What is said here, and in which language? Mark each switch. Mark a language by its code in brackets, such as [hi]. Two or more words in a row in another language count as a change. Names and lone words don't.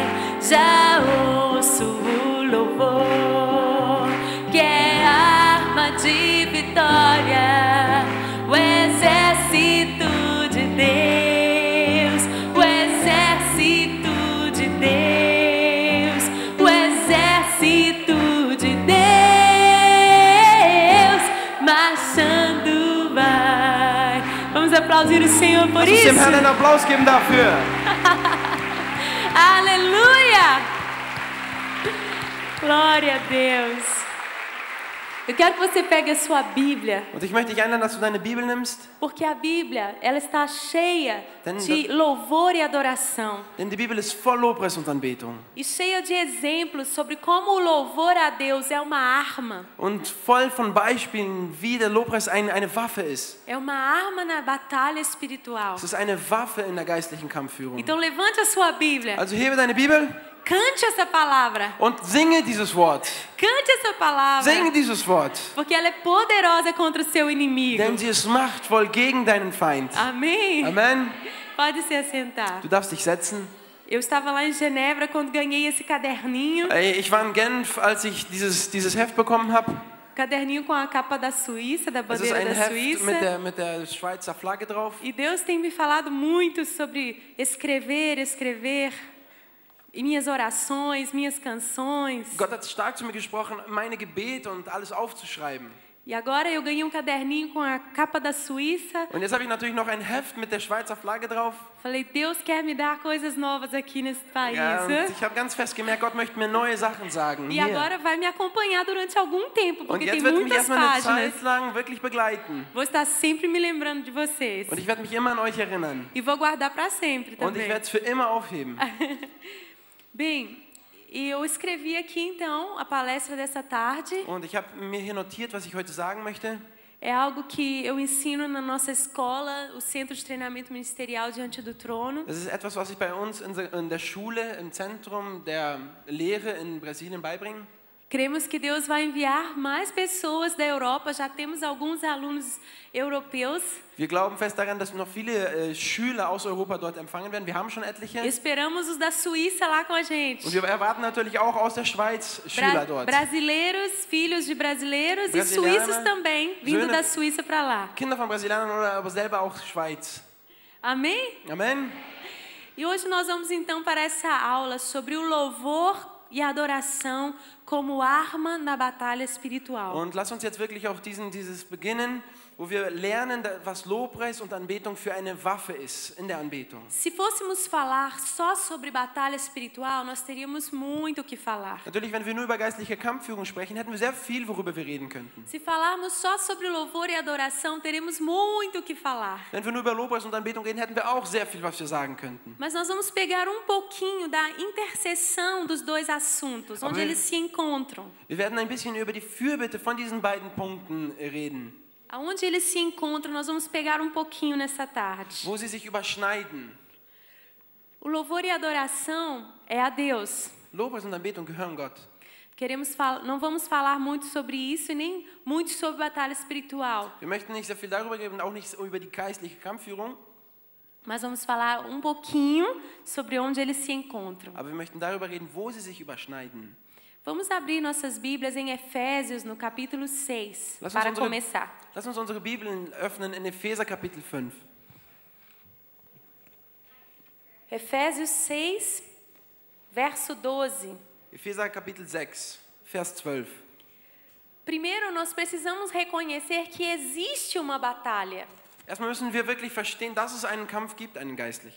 [pt] Já ouço o louvor que é arma de vitória, o exército de Deus, o exército de Deus, o exército de Deus marchando vai. Vamos aplaudir o Senhor por [de] Lass uns [pt] isso. [de] dem Herrn einen Applaus geben dafür. [pt] Aleluia! Glória a Deus. Eu quero que você pegue a sua Bíblia, [de] Und ich möchte dich einladen, dass du deine Bibel nimmst, [pt] porque a Bíblia, ela está cheia [de] Denn [pt] de louvor e adoração [de] denn die Bibel ist voll Lobpreis und Anbetung. [pt] e cheia de exemplos sobre como o louvor a Deus é uma arma. [de] Und voll von Beispielen, wie der Lobpreis eine Waffe ist. [pt] É uma arma na batalha espiritual. [de] Es ist eine Waffe in der geistlichen Kampfführung. [pt] Então levante a sua Bíblia, [de] Also hebe deine Bibel [pt] cante essa palavra, [de] und singe dieses Wort. [pt] cante essa palavra, [de] Singe dieses Wort. [pt] porque ela é poderosa contra o seu inimigo. [de] Denn sie ist machtvoll gegen deinen Feind. [pt] Amém? [de] Amen. [pt] Pode se assentar. [de] Du darfst dich setzen. [pt] Eu estava lá em Genebra quando ganhei esse caderninho. [de] Ich war in Genf, als ich dieses Heft bekommen habe. [pt] Caderninho com a capa da Suíça, da [de] Es ist [pt] bandeira [de] ein [pt] da [de] Heft [pt] Suíça. [de] mit der Schweizer Flagge drauf. [pt] E Deus tem me falado muito sobre escrever, e minhas orações, minhas canções. [de] Gott hat stark zu mir gesprochen, meine Gebete und alles aufzuschreiben. [pt] E agora eu ganhei um caderninho com a capa da Suíça. [de] Und jetzt habe ich natürlich noch ein Heft mit der Schweizer Flagge drauf. [pt] Falei, Deus quer me dar coisas novas aqui nesse país. [de] Ja, und [pt] né? [de] ich habe ganz fest gemerkt, Gott möchte mir neue Sachen sagen. [pt] E [de] Hier. [pt] agora vai me acompanhar durante algum tempo, [de] Und [pt] porque tem [de] jetzt wird er mich [pt] muitas [de] erstmal eine [pt] páginas. [de] Zeit lang wirklich begleiten. [pt] Vou estar sempre me lembrando de vocês. [de] Und ich werde mich immer an euch erinnern. [pt] E vou guardar para sempre [de] Und ich [pt] também. [de] werde es für immer aufheben. [pt] Bem, e eu escrevi aqui então a palestra dessa tarde. [de] Und ich habe mir hier notiert, was ich heute sagen möchte. [pt] É algo que eu ensino na nossa escola, o Centro de Treinamento Ministerial Diante do Trono. [de] Das ist etwas, was ich bei uns in der Schule, im Zentrum der Lehre in Brasilien beibringe. [pt] Cremos que Deus vai enviar mais pessoas da Europa. Já temos alguns alunos europeus. [de] Wir glauben fest daran, dass noch viele Schüler aus Europa dort empfangen werden. Wir haben schon etliche. [pt] Esperamos os da Suíça lá com a gente. [de] Und wir erwarten natürlich auch aus der Schweiz Schüler dort. [pt] Brasileiros, filhos de brasileiros e [de] Brasilianer, [pt] suíços também, vindo [de] Söhne- [pt] da Suíça para lá. [de] Kinder von Brasilianern oder aber selber auch Schweiz. [pt] Amém? [de] Amen. [pt] E hoje nós vamos então para essa aula sobre o louvor e a adoração como arma na batalha espiritual. [de] Und lass uns jetzt wirklich auch dieses beginnen, wo wir lernen, was Lobpreis und Anbetung für eine Waffe ist in der Anbetung. [pt] Se fôssemos falar só sobre batalha espiritual, nós teríamos muito o que falar. [de] Natürlich, wenn wir nur über geistliche Kampfführung sprechen, hätten wir sehr viel, worüber wir reden könnten. [pt] Se falarmos só sobre louvor e adoração, teremos muito o que falar. [de] Wenn wir nur über Lobpreis und Anbetung reden, hätten wir auch sehr viel, was wir sagen könnten. [pt] Mas nós vamos pegar um pouquinho da interseção dos dois assuntos, onde eles se encontram. [de] Wir werden ein bisschen über die Fürbitte von diesen beiden Punkten reden, [pt] Aonde eles se encontram, nós vamos pegar um pouquinho nessa tarde. [de] wo sie sich überschneiden. [pt] O louvor e a adoração é a Deus. [de] Lobpreis und Anbetung gehören Gott. [pt] Não vamos falar muito sobre isso e nem muito sobre batalha espiritual, [de] Wir möchten nicht sehr viel darüber reden und auch nicht über die geistliche Kampfführung, [pt] mas vamos falar um pouquinho sobre onde eles se encontram. [de] aber wir möchten darüber reden, wo sie sich überschneiden. [pt] Vamos abrir nossas Bíblias em Efésios, no capítulo 6, para começar. [de] Lass uns unsere Bibeln öffnen in Epheser Kapitel 5. [pt] Efésios 6, verso 12. [de] Epheser Kapitel 6, Vers 12. [pt] Primeiro, nós precisamos reconhecer que existe uma batalha. [de] Erstmal müssen wir wirklich verstehen, dass es einen Kampf gibt, einen geistlichen.